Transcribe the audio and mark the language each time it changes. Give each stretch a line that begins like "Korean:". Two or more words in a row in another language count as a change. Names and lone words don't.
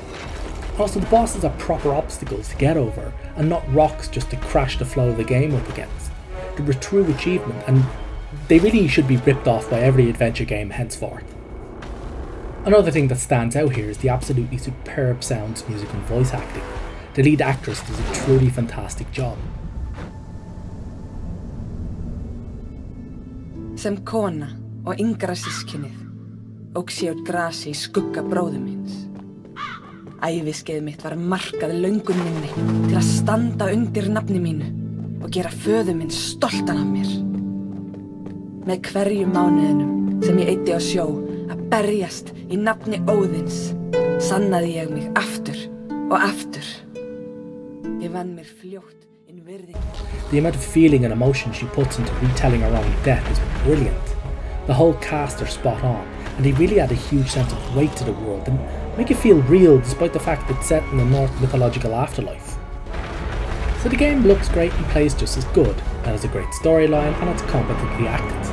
English: Also, the bosses are proper obstacles to get over and not rocks just to crash the flow of the game up against. They're a true achievement, and they really should be ripped off by every adventure game henceforth. Another thing that stands out here is the absolutely superb sounds, music and voice acting. The lead actress does a truly fantastic job.
Icelandic: Sem kona og yngra systkinið óx ég út grasi í skugga bróður míns. Æviskeið mitt var markað löngun minni til að standa undir nafni mínu og gera föður minn stoltan af mér. Með hverjum mánuðinum sem ég eyddi á sjó að berjast í nafni Óðins, sannaði ég mig aftur og aftur. Ég vann mér fljótt inn virðingu.
English: The amount of feeling and emotion she puts into retelling her own death is brilliant. The whole cast are spot on, and they really add a huge sense of weight to the world and make it feel real despite the fact that it's set in a Norse mythological afterlife. So the game looks great and plays just as good, and has a great storyline and it's competently acted.